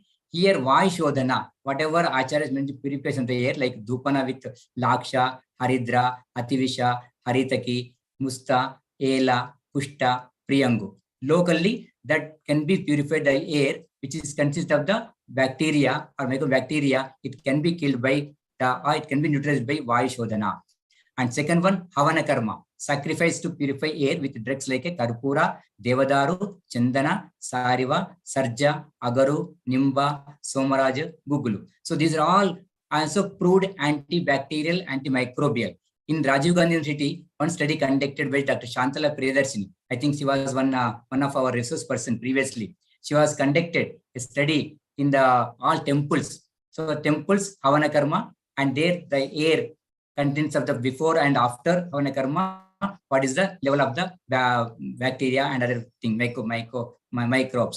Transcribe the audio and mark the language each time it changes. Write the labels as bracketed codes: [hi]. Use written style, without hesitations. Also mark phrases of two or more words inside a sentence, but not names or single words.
[en] Here, [sa] वायु शोधन, [en] whatever Acharya mentioned, purification of the air, like Dhupana with Laksha, Haridra, Ativisha, Haritaki, Musta, Ela, Pushta, Priyangu. Locally, that can be purified by air, which is consists of the bacteria or mycobacteria. It can be killed by it can be neutralized by [sa] वायु शोधन. [en] And second one, [sa] हवन कर्म, [en] sacrifice to purify air with drugs like a Karpura, Devadaru, Chandana, Sariva, Sarja, Agaru, Nimba, Somaraja, Gugulu. So these are all also proved antibacterial, antimicrobial. In Rajiv Gandhi University, one study conducted by Dr. Shantala Priyadarshini. I think she was one of our resource person previously. She was conducted a study in all temples. So temples, [sa] हवन कर्म, [en] and there the air contents of the before and after [sa] हवन कर्म, [en] what is the level of the bacteria and other thing, microbes.